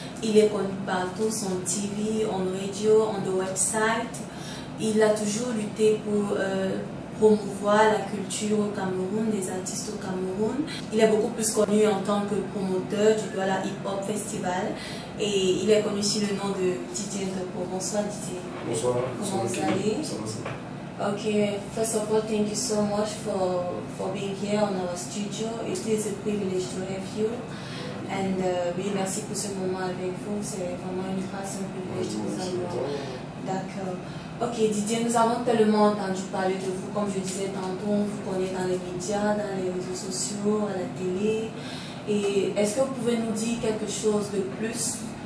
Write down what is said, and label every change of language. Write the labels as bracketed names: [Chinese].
[French] Il est connu partout, [English] on TV, on radio, on the website. [French] Il a toujours lutté pour promouvoir la culture au Cameroun, les artistes au Cameroun. Il est beaucoup plus connu en tant que promoteur du Douala Hip Hop Festival. Et il est connu sous le nom de Didier Ntoko. Bonsoir Didier. Bonsoir. Comment vous allez? [English] Okay, first of all, thank you so much for being here on our studio. It is a privilege to have you. And [French] oui, merci pour ce moment avec vous. C'est vraiment une grâce, un privilège de vous avoir. D'accord. Ok, Didier, nous avons tellement entendu parler de vous, comme je disais tantôt, on vous connaît dans les médias, dans les réseaux sociaux, à la télé. Et est-ce que vous pouvez nous dire quelque chose de plus?